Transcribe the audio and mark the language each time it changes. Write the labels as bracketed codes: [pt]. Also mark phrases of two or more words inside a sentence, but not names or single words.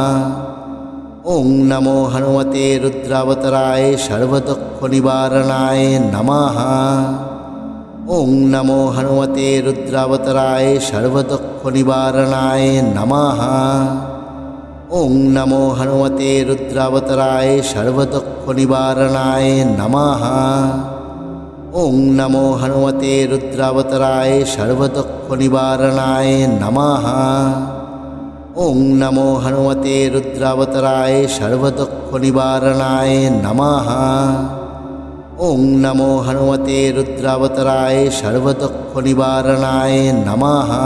[sa] ওং নমো হনুমতে রুদ্রাবতারায় সর্বদুঃখ নিবারণায় নমঃ। ওং নমো হনুমতে রুদ্রাবতারায় সর্বদুঃখ নিবারণায় নমঃ। ওং নমো হনুমতে রুদ্রাবতারায় সর্বদুঃখ নিবারণায় নমঃ। ओं नमो हनुमते रुद्रावताराय सर्वदुःखनिवारणाय नमः। ओं नमो हनुमते रुद्रावताराय सर्वदुःखनिवारणाय नमः। ओं नमो हनुमते रुद्रावताराय सर्वदुःखनिवारणाय नमः।